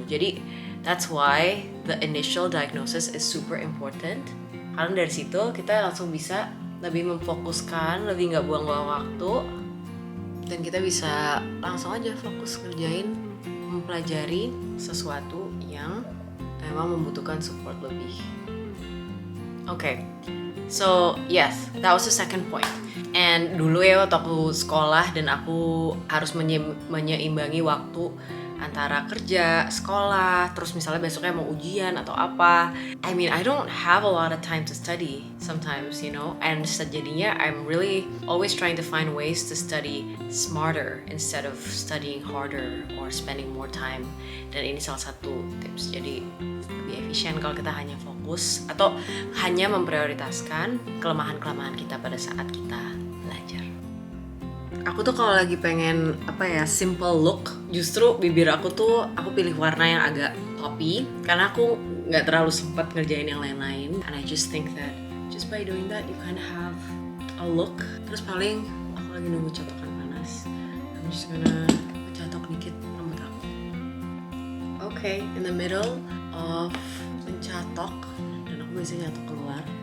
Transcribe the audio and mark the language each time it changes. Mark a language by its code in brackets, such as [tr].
[id] Jadi [en] that's why the initial diagnosis is super important, [id] karena dari situ kita langsung bisa lebih memfokuskan, lebih nggak buang-buang waktu, dan kita bisa langsung aja fokus ngerjain, mempelajari sesuatu yang memang membutuhkan support lebih. [en] Okay, so yes, that was the second point. [id] And dulu ya waktu aku sekolah dan aku harus menyeimbangi waktu antara kerja, sekolah, terus misalnya besoknya mau ujian atau apa. [en] I mean, I don't have a lot of time to study sometimes, you know. And [id] jadinya [en] I'm really always trying to find ways to study smarter instead of studying harder or spending more time. [id] Dan ini salah satu tips. Jadi lebih efisien kalau kita hanya fokus atau hanya memprioritaskan kelemahan-kelemahan kita pada saat kita belajar. Aku tuh kalau lagi pengen simple look, justru bibir aku pilih warna yang agak poppy karena aku nggak terlalu sempat ngerjain yang lain-lain. [en] And I just think that just by doing that you kind of have a look. [id] Terus paling aku lagi nunggu catokan panas. [en] I'm just gonna [id] catok dikit rambut aku. [en] Okay, in the middle of [id] mencatok dan aku biasanya nyatok keluar.